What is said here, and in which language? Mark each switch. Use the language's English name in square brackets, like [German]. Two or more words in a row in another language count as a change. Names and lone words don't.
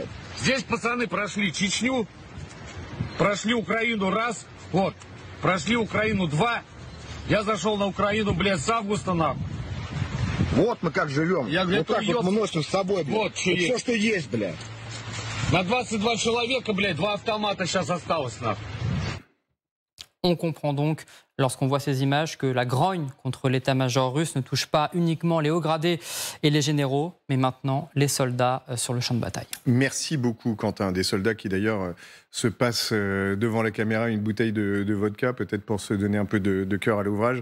[Russian] Здесь пацаны прошли Чечню, прошли Украину раз, вот, прошли Украину два. Я зашел на Украину, блядь, с августа, нахуй. Вот мы как живем. Я, блядь, вот так вот мы носим с собой, блядь. Вот что есть. Все, что есть, блядь. На 22 человека, блядь, 2 автомата сейчас осталось, нахуй. [French] On comprend donc, lorsqu'on voit ces images, que la grogne contre l'état-major russe ne touche pas uniquement les hauts gradés et les généraux, mais maintenant les soldats sur le champ de bataille. Merci beaucoup, Quentin. Des soldats qui, d'ailleurs, se passent devant la caméra une bouteille de vodka, peut-être pour se donner un peu de cœur à l'ouvrage.